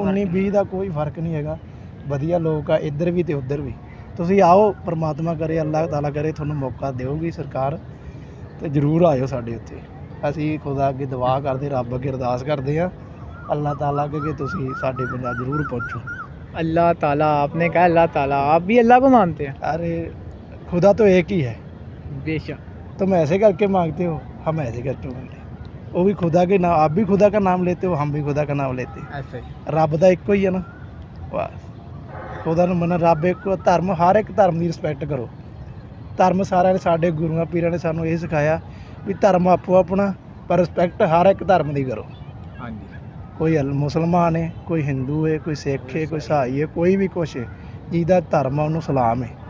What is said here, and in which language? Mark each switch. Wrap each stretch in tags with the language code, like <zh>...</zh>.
<pa>19-20 ਦਾ ਕੋਈ ਫਰਕ ਨਹੀਂ ਹੈਗਾ। ਵਧੀਆ ਲੋਕ ਆ ਇੱਧਰ ਵੀ ਤੇ ਉੱਧਰ ਵੀ। ਤੁਸੀਂ ਆਓ, ਪਰਮਾਤਮਾ ਕਰੇ, ਅੱਲਾਹ ਤਾਲਾ ਕਰੇ ਤੁਹਾਨੂੰ ਮੌਕਾ ਦੇਊਗੀ ਸਰਕਾਰ, ਤੇ ਜ਼ਰੂਰ ਆਇਓ ਸਾਡੇ ਉੱਥੇ। ਅਸੀਂ ਖੁਦਾ ਅੱਗੇ ਦੁਆ ਕਰਦੇ, ਰੱਬ ਅੱਗੇ ਅਰਦਾਸ ਕਰਦੇ ਆ ਅੱਲਾਹ ਤਾਲਾ कि ਤੁਸੀਂ ਸਾਡੇ ਪੰਜਾਬ ਜ਼ਰੂਰ ਪਹੁੰਚੋ।</pa> <hi>अल्लाह ताला, आपने कहा अल्लाह ताला, आप भी अल्लाह को मानते हैं? अरे खुदा तो एक ही है, बेशक। तुम ऐसे करके मांगते हो, हम ऐसे करके मांगते हैं। वो भी खुदा के नाम, आप भी खुदा का नाम लेते हो, हम भी खुदा का नाम लेते हैं। ऐसे रब तो एक ही है ना, बस।</hi> <pa>ਖੁਦਾ ਨੂੰ ਮੰਨੋ, ਰੱਬ ਇੱਕ ਧਰਮ, ਹਰ ਇੱਕ ਧਰਮ ਦੀ ਰਿਸਪੈਕਟ ਕਰੋ। ਧਰਮ ਸਾਰਿਆਂ ਨੇ, ਸਾਡੇ ਗੁਰੂਆਂ ਪੀਰਾਂ ਨੇ ਸਾਨੂੰ ਇਹ ਸਿਖਾਇਆ ਵੀ ਧਰਮ ਆਪੋ ਆਪਣਾ, ਪਰ ਰਿਸਪੈਕਟ ਹਰ ਇੱਕ ਧਰਮ ਦੀ ਕਰੋ। ਹਾਂਜੀ ਕੋਈ ਮੁਸਲਮਾਨ ਹੈ, ਕੋਈ ਹਿੰਦੂ ਹੈ, ਕੋਈ ਸਿੱਖ ਹੈ, ਕੋਈ ਈਸਾਈ ਹੈ, ਕੋਈ ਵੀ ਕੁਛ ਹੈ, ਜਿਹਦਾ ਧਰਮ ਆ ਉਹਨੂੰ ਸਲਾਮ ਹੈ।</pa>